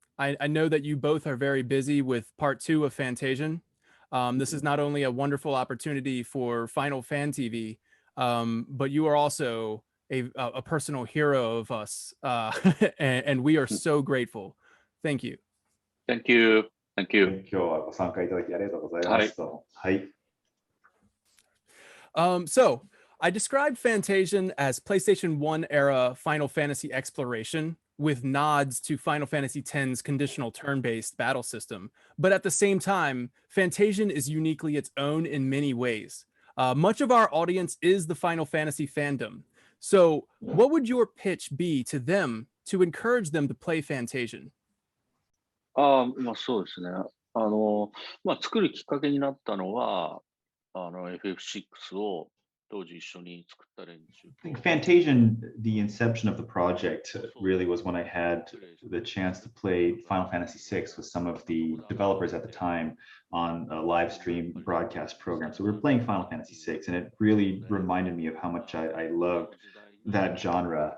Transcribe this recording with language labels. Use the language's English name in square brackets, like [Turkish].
[English] I know that you both are very busy with part 2 of Fantasian. This is not only a wonderful opportunity for Final Fan TV, but you are also a personal hero of us, and we are so grateful. Thank you. Thank you. Thank you. [Japanese] 今日はご参加いただきありがとうございますと。はい。 [English] So I described Fantasian as PlayStation 1 era Final Fantasy exploration with nods to Final Fantasy X's conditional turn-based battle system. But at the same time, Fantasian is uniquely its own in many ways. Much of our audience is the Final Fantasy fandom. So what would your pitch be to them to encourage them to play Fantasian? [Japanese] そうですね。作るきっかけになったのは、FF6 を当時一緒に作った連中。 [English] I think Fantasian, the inception of the project, really was when I had the chance to play Final Fantasy VI with some of the developers at the time on a live stream broadcast program. So we were playing Final Fantasy VI, and it really reminded me of how much I loved that genre.